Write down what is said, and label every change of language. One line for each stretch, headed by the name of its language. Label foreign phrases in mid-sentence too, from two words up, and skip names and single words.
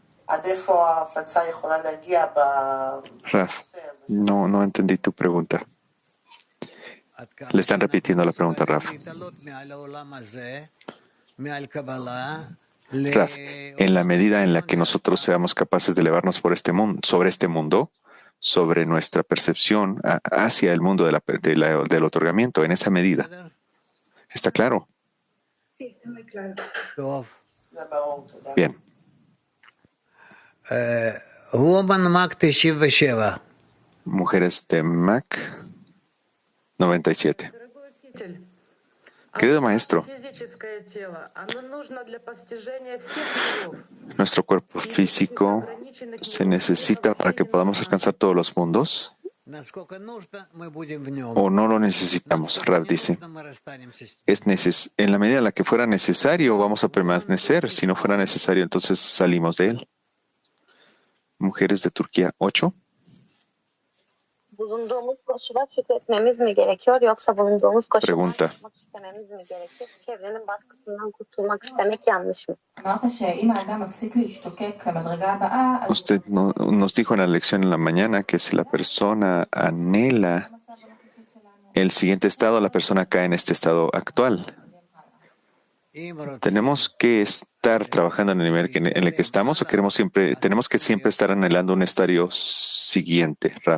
Hebrew: עד איפה ההפצה יכולה להגיע Raf, בנושא הזה?
Spanish: no entendí tu pregunta. Le están repitiendo la pregunta, Raf. Raf, en la medida en la que nosotros seamos capaces de elevarnos por este mundo, sobre nuestra percepción hacia el mundo del otorgamiento, en esa medida. ¿Está claro? Sí, está muy claro.
Hebrew: זה ברור, תודה.
Spanish: Bien.
English: Woman Mac 97.
Spanish: Mujeres de Mac 97.
Russian: Дорогой учитель,
Spanish: Querido maestro,
Russian: физическое тело, оно нужно для постижения всех миров.
Spanish: ¿nuestro cuerpo físico se necesita para que podamos alcanzar todos los mundos?
Russian: Насколько нужно, мы будем в нем.
Spanish: ¿O no lo necesitamos? Rav dice.
Russian: Мы расстанемся с
Spanish: En la medida en la que fuera necesario, vamos a permanecer. Si no fuera necesario, entonces salimos de él. Mujeres de Turquía 8.
Turkish: Bulunduğumuz koşula şükretmemiz mi gerekiyor yoksa bulunduğumuz koşuldan
Spanish: Pregunta.
Turkish: çıkmak istememiz mi gerekir? Çevrenin baskısından kurtulmak istemek yanlış mı?
Spanish: Usted nos dijo en la lección en la mañana que si la persona anhela el siguiente estado, la persona cae en este estado actual. ¿Tenemos que estar trabajando en el nivel en el que estamos o tenemos que siempre estar anhelando un estadio siguiente, Raf?